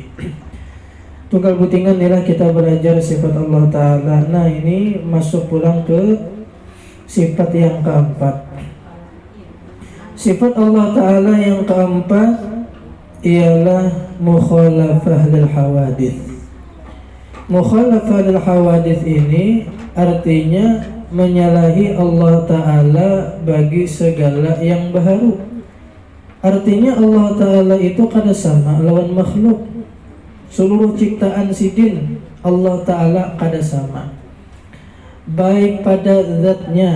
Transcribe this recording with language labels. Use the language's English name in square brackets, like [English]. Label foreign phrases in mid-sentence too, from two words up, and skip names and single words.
[Banjar] Tunggal butingan inilah kita belajar sifat Allah ta'ala. Nah, ini masuk pulang ke sifat yang keempat. [Indonesian] Sifat Allah ta'ala yang keempat ialah [Arabic] مخالفة للحوادث. مخالفة للحوادث [Indonesian] ini artinya menyalahi Allah ta'ala bagi segala yang baharu. [Banjar] Artinya Allah ta'ala itu kada sama lawan makhluk. Seluruh ciptaan sidin Allah ta'ala kada sama, baik pada zatnya.